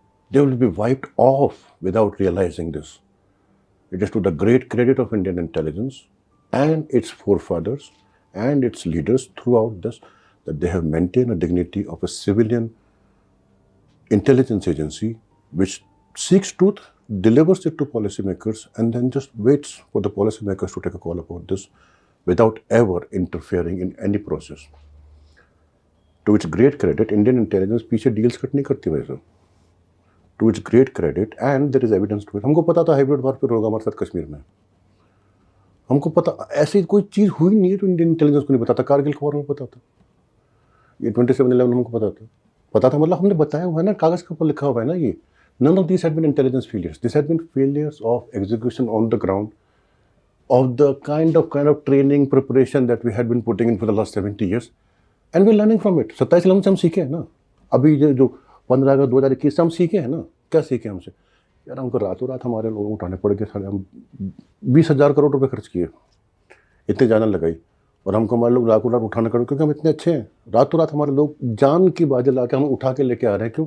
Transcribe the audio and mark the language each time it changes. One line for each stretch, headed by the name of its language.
English: They will be wiped off without realizing this. It is to the great credit of Indian intelligence and its forefathers and its leaders throughout this that they have maintained a dignity of a civilian intelligence agency which seeks truth, delivers it to policymakers, and then just waits for the policymakers to take a call about this without ever interfering in any process. To its great credit, Indian intelligence
Hindi: पीछे
English: deals
Hindi: cut नहीं करती वैसे।
English: To its great credit, and there is evidence to it.
Hindi: हमको पता था hybrid warfare होगा हमारे साथ कश्मीर में, हमको पता, ऐसी कोई चीज़ हुई नहीं है तो इंडियन इंटेलिजेंस को नहीं पता था। कारगिल के बारे में पता था, ये 27/11 हमको पता था, मतलब हमने बताया हुआ है ना, कागज़ के ऊपर लिखा हुआ है ना।
English: ये none of these had been intelligence failures. This had been failures of execution on the ground, of the kind of training preparation that we had been putting in for the last 70 years, and we're learning from it.
Hindi: 27/11 से हम सीखे हैं ना, अभी जो 15 अगस्त 2021 से हम सीखे हैं ना। क्या सीखे हमसे यार? हमको रातों रात हमारे लोगों को उठाने पड़ गए, सारे हम 20,000 करोड़ रुपए खर्च किए, इतने जान लगाई, और हमको हमारे लोग रातों रात उठाने करोड़, क्योंकि हम इतने अच्छे हैं। रातों रात हमारे लोग जान की बाजी ला के हम उठा के लेके आ रहे हैं। क्यों?